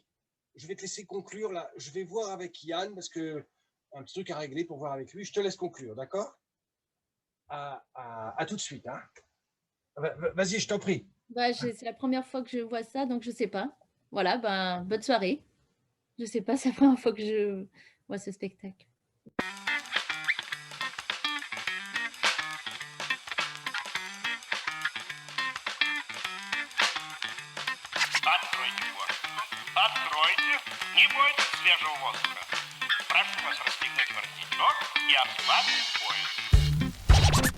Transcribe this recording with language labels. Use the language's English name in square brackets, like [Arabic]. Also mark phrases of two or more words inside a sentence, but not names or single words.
[French] Je vais te laisser conclure là. Je vais voir avec Yann parce que un petit truc à régler pour voir avec lui. Je te laisse conclure, d'accord? À tout de suite. Hein. Vas-y, je t'en prie. C'est la première fois que je vois ça, donc je sais pas. Voilà, bonne soirée. Je sais pas, c'est la première fois que je vois ce spectacle. [Russian] Откройте форточку. Откройте. Не бойтесь свежего воздуха. Прошу вас расстегнуть воротничок и ослабить пояс.